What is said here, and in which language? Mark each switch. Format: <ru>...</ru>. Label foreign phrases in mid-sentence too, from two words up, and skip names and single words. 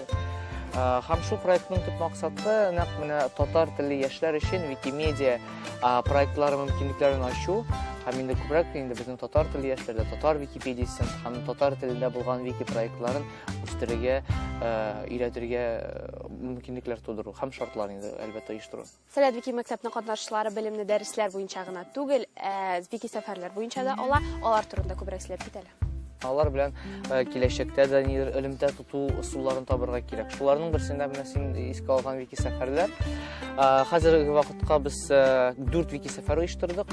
<tt>Һәм шу проектның төп максаты нәкъ менә татар телле яшьләр өчен Wikimedia проектлары мөмкинлекләрен ачу, һәм инде күбрәк инде безнең татар телле яшьләрдә татар Wikipedia-сын һәм татар телендә булган вики проектларын үстерергә, өйрәтергә мөмкинлекләр тудыру һәм шартлар инде әлбәттә оештыру. Salat Wiki maktabының катнашчылары белемне дәресләр буенча гына түгел, Wiki сәфәрләр буенча да алар турында күбрәк сөйләп китәләр. Алар белән киләчәктә дә нидер элемтә тоту ысулларын табырга кирәк. Шуларның берсендә менә син искә алган вики сәфәрләр. Хәзерге вакытка без 4 вики сәфәр оештырдык.</tt>